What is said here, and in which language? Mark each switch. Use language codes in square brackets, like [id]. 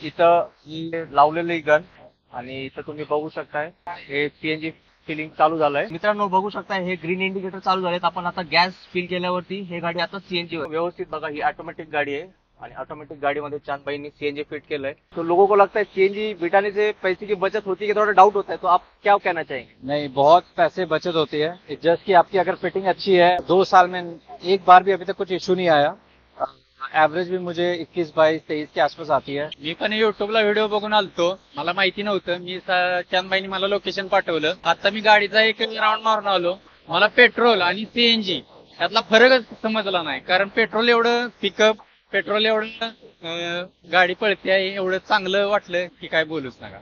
[mr] इथं लावलेलं गन, आणि इथं तुम्ही बघू शकताय हे सीएनजी फिलिंग चालू झालंय. मित्रांनो बघू शकताय, हे ग्रीन इंडिकेटर चालू झालेत. आपण आता गॅस फिल केल्यावरती हे गाडी आता सीएनजी व्यवस्थित बघा. ही ऑटोमॅटिक गाडी आहे, आणि ऑटोमेटिक गाडीमध्ये चांदभाईंनी सीएनजी फिट केलंय. [hi] तो लोगों को लगता है सीएनजी बिठाने से पैसे की बचत होती है, थोड़ा डाउट होता है, तो आप क्या कहना चाहेंगे? नहीं, बहुत पैसे बचत होती है. जस्ट की आपकी अगर फिटिंग अच्छी है, 2 साल में एक बार भी अभी तक कुछ इशू नहीं आया. एवरेज भी मुझे 21-22-23 के आसपास आती है. [mr] मी पण युट्यूबला व्हिडिओ बघून आलतो, मला माहिती नव्हतं. मी चांदबाईंनी मला लोकेशन पाठवलं. आता मी गाडीचा एक राऊंड मारून आलो. मला पेट्रोल आणि सीएनजी यातला फरकच समजला नाही, कारण पेट्रोल एवढं पिकअप, पेट्रोल एवढं गाडी पळते आहे, एवढं चांगलं वाटलं की काय बोलूच नका.